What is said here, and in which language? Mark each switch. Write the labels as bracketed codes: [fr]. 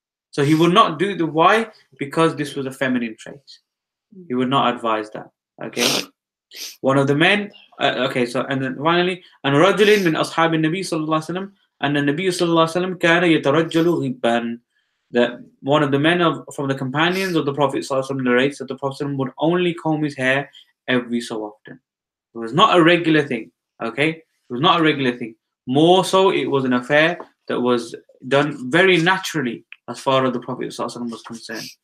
[en] So he would not do the why? Because this was a feminine trait. He would not advise that. Okay. One of the men, and then finally, and [ar] رجل من أصحاب النبي صلى الله عليه وسلم أن النبي صلى الله عليه وسلم كان يترجل غبا. [en] That one of the men from the companions of the Prophet [ar] صلى الله عليه وسلم [en] narrates that the Prophet would only comb his hair every so often. It was not a regular thing. Okay, it was not a regular thing. More so, it was an affair that was done very naturally as far as the Prophet ﷺ was concerned.